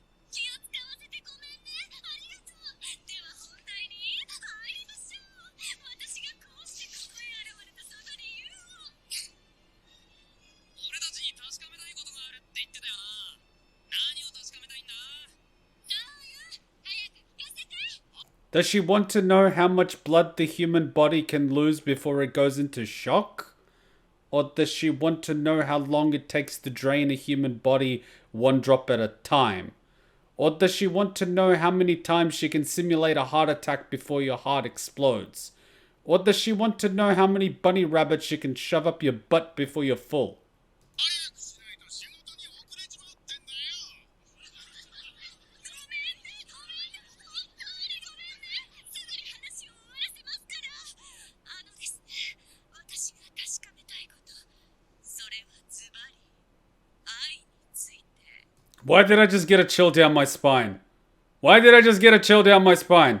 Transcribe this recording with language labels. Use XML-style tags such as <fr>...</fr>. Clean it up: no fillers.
<ja>気を使わせてごめんね。ありがとう。では本題に入りましょう。私がこうしてここへ現れたその理由を。俺たちに確かめたいことがあるって言ってたよな。何を確かめたいんだ。ああ、早く聞かせて。</ja> <en>Does she want to know how much blood the human body can lose before it goes into shock? Or does she want to know how long it takes to drain a human body one drop at a time? Or does she want to know how many times she can simulate a heart attack before your heart explodes? Or does she want to know how many bunny rabbits you can shove up your butt before you're full?</en> <ja>早くしないと仕事に遅れちまってんだよ。ごめんね、ごめんね、本当にごめんね。すぐに話を終わらせますから。ですね、私が確かめたいこと、それはズバリ愛について。</ja> <en>Why did I just get a chill down my spine? Why did I just get a chill down my spine?</en>